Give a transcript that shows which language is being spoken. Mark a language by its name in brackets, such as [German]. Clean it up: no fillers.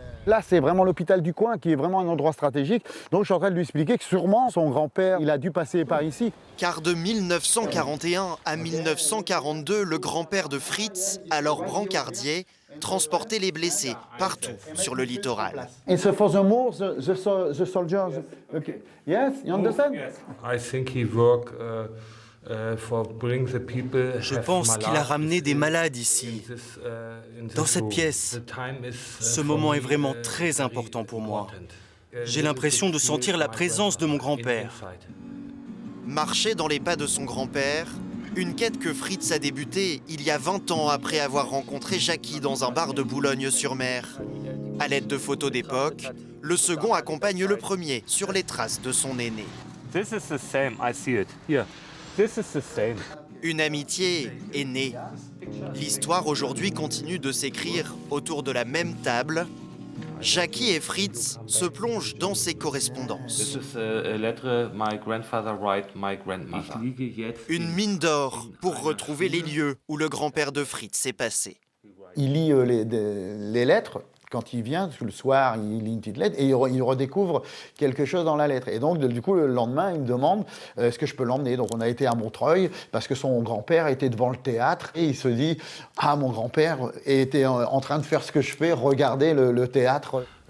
[French] Là, c'est vraiment l'hôpital du coin qui est vraiment un endroit stratégique. Donc, je suis en train de lui expliquer que sûrement son grand-père, il a dû passer par ici. Car de 1941 à 1942, le grand-père de Fritz, alors brancardier, transportait les blessés partout sur le littoral. [English] And so for the more, the soldiers. Okay. Yes, you understand? I think he work for bring the people. [French] Je pense qu'il a ramené des malades ici, dans cette pièce. Ce moment est vraiment très important pour moi. J'ai l'impression de sentir la présence de mon grand-père. Marcher dans les pas de son grand-père, une quête que Fritz a débutée il y a 20 ans après avoir rencontré Jackie dans un bar de Boulogne-sur-Mer. À l'aide de photos d'époque, le second accompagne le premier sur les traces de son aîné. [English] This is the same, I see it. Here. This is the same. [French] Une amitié est née. L'histoire aujourd'hui continue de s'écrire autour de la même table. Jackie et Fritz se plongent dans ces correspondances. [English] This is a letter my grandfather write my grandmother. [French] Une mine d'or pour retrouver les lieux où le grand-père de Fritz s'est passé. Il lit les lettres. Quand il vient, le soir, il lit une petite lettre et il redécouvre quelque chose dans la lettre. Et donc, du coup, le lendemain, il me demande est-ce que je peux l'emmener. Donc, on a été à Montreuil parce que son grand-père était devant le théâtre et il se dit ah, mon grand-père était en train de faire ce que je fais, regardez le théâtre.